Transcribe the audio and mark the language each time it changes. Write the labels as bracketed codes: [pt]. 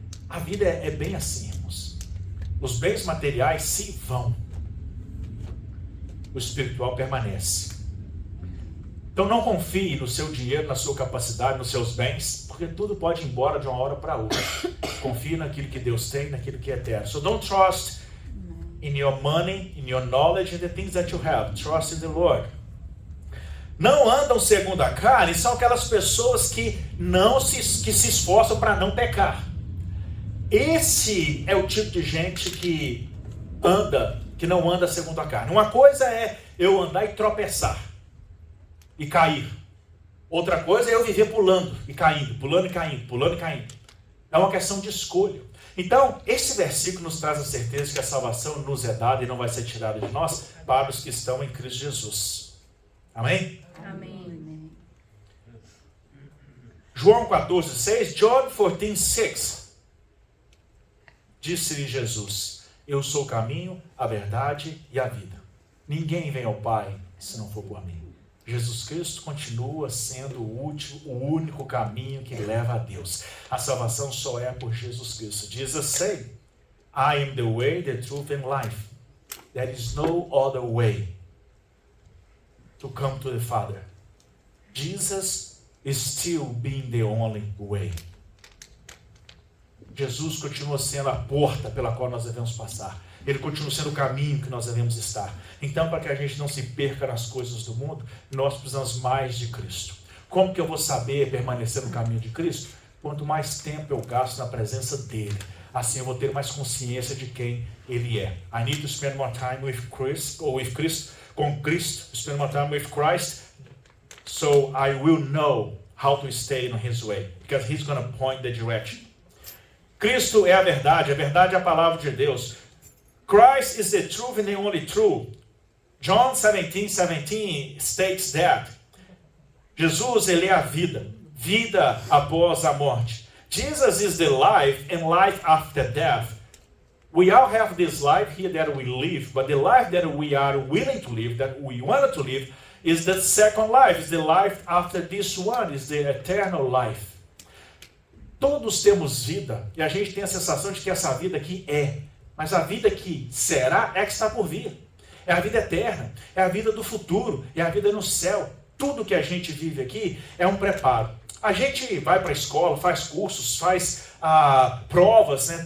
[pt] A vida é bem assim, irmãos. Os bens materiais se vão. O espiritual permanece. Então não confie no seu dinheiro, na sua capacidade, nos seus bens, porque tudo pode ir embora de uma hora para outra. Confie naquilo que Deus tem, naquilo que é eterno. [en] So don't trust in your money, in your knowledge, in the things that you have. Trust in the Lord. [pt] Não andam segundo a carne, são aquelas pessoas que se esforçam para não pecar. Esse é o tipo de gente que não anda segundo a carne. Uma coisa é eu andar e tropeçar e cair. Outra coisa é eu viver pulando e caindo, pulando e caindo, pulando e caindo. É uma questão de escolha. Então, esse versículo nos traz a certeza que a salvação nos é dada e não vai ser tirada de nós para os que estão em Cristo Jesus. Amém? Amém. João 14:6, John 14:6. Disse-lhe Jesus: Eu sou o caminho, a verdade e a vida. Ninguém vem ao Pai se não for por mim. Jesus Cristo continua sendo o único caminho que leva a Deus. A salvação só é por Jesus Cristo. [en] Jesus said, I am the way, the truth and life. There is no other way to come to the Father. Jesus is still being the only way. [pt] Jesus continua sendo a porta pela qual nós devemos passar. Ele continua sendo o caminho que nós devemos estar. Então, para que a gente não se perca nas coisas do mundo, nós precisamos mais de Cristo. Como que eu vou saber permanecer no caminho de Cristo? Quanto mais tempo eu gasto na presença dele, assim eu vou ter mais consciência de quem ele é. [en] I need to spend more time with Christ, [pt] com Cristo, [en] spend more time with Christ, so I will know how to stay in his way, because he's going to point the direction. [pt] Cristo é a verdade é a palavra de Deus. [en] Christ is the truth and the only truth. John 17:17 states that Jesus, [pt] ele é a vida após a morte. [en] Jesus is the life and life after death. We all have this life here that we live, but the life that we are willing to live, that we want to live, is the second life, is the life after this one, is the eternal life. [pt] Todos temos vida e a gente tem a sensação de que essa vida aqui mas a vida que será é que está por vir. É a vida eterna, é a vida do futuro, é a vida no céu. Tudo que a gente vive aqui é um preparo. A gente vai para a escola, faz cursos, faz provas, né?